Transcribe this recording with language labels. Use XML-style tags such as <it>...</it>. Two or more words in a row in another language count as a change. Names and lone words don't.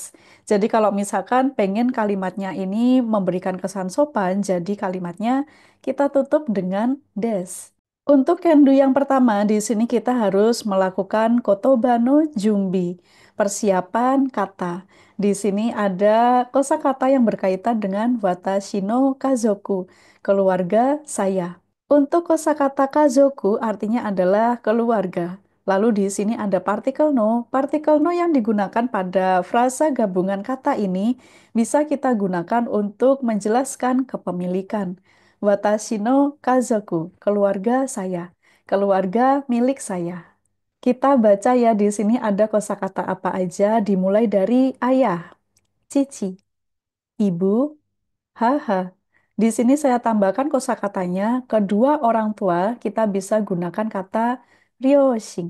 <id>Jadi kalau misalkan pengen kalimatnya ini memberikan kesan sopan, jadi kalimatnya kita tutup dengan des. Untuk kendu yang pertama, di sini kita harus melakukan</id> <ja>言葉の準備,</ja> <id>persiapan kata. Di sini ada kosakata yang berkaitan dengan</id> <ja>私の家族,</ja> <id>keluarga saya. Untuk kosakata kazoku artinya adalah keluarga. Lalu di sini ada partikel no. Partikel no yang digunakan pada frasa gabungan kata ini bisa kita gunakan untuk menjelaskan kepemilikan.</id> <ja>私の家族,</ja> <id>keluarga saya. Keluarga milik saya. Kita baca ya di sini ada kosakata apa aja dimulai dari ayah, cici, ibu, haha, Di sini saya tambahkan kosakatanya, kedua orang tua kita bisa gunakan kata ryoshin.</id>